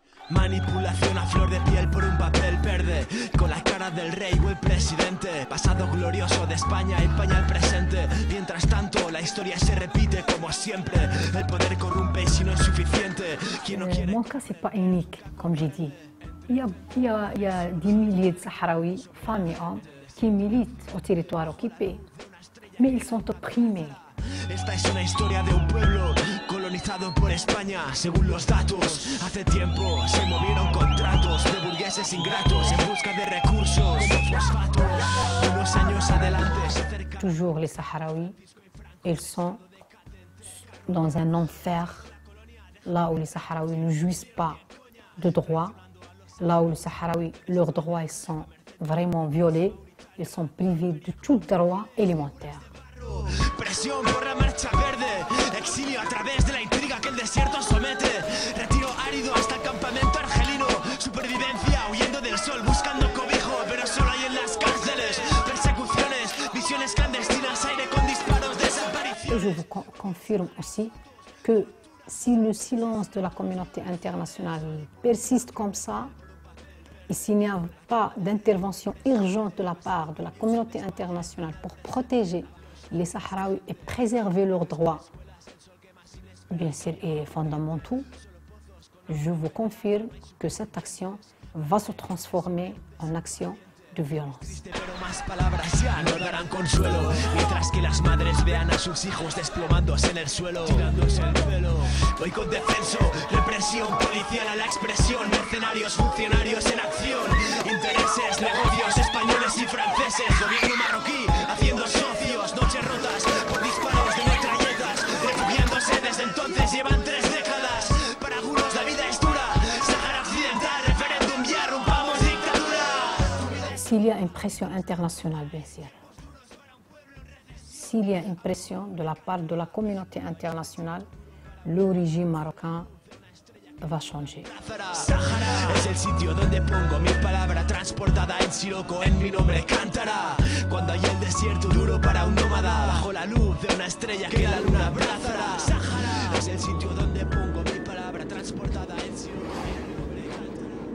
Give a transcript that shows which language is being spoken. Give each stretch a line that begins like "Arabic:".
Spanish: Manipulación a flor de piel por un papel verde, con la cara del rey o el presidente. Pasado glorioso de España empaña el presente. Mientras tanto la historia se repite como siempre. El poder corrompe y si no es suficiente. Quien no quiere...
French: Mon cas, c'est pas unique, comme j'ai dit. Il y a des milliers de Sahraouis, femmes et hommes, qui militent au territoire occupé, mais ils sont opprimés.
Spanish: Esta es una historia de un pueblo colonizado por España. Según los datos, hace tiempo se movieron contratos de burgueses ingratos en busca de recursos como fosfatos. Unos años adelante se acerca...
French: Toujours les Sahraouis, ils sont dans un enfer, là où les Sahraouis ne jouissent pas de droits, là où les Sahraouis, leurs droits ils sont vraiment violés, ils sont privés de tout droit élémentaire.
Spanish: Presión por la marcha verde, exilio a través de la intriga que el desierto somete, retiro árido hasta el campamento argelino, supervivencia huyendo del sol buscando cobijo, pero solo hay en las cárceles, persecuciones, visiones clandestinas, aire con disparos, desapariciones.
French: Et je vous confirme aussi que si le silence de la communauté internationale persiste comme ça, et s'il n'y a pas d'intervention urgente de la part de la communauté internationale pour protéger les Sahraouis et préserver leurs droits, bien sûr, et fondamentaux, je vous confirme que cette action va se transformer en action de violence.
Spanish: Pero más palabras ya no darán consuelo, mientras que las madres vean a sus hijos desplomándose en el suelo, tirándose el pelo. Voy con descenso, represión policial a la expresión, mercenarios, funcionarios en acción, intereses, negocios españoles y franceses, gobierno marroquí haciendo socios, noches rotas por disparos de metralletas, refugiándose desde entonces llevan 3 décadas. Para algunos la vida es dura, Sahara Occidental, referéndum ya, rompamos dictadura.
French: S'il y a une pression internationale, bien sûr, s'il y a une pression de la part de la communauté internationale, le régime marocain va changer.
Spanish: Sahara es el sitio donde pongo mi palabra transportada en siroco, en mi nombre cantará. Cuando hay el desierto duro para un nómada, bajo la luz de una estrella que la luna abrazará. Sahara es el sitio donde pongo mi palabra transportada en siroco, en mi nombre cantará.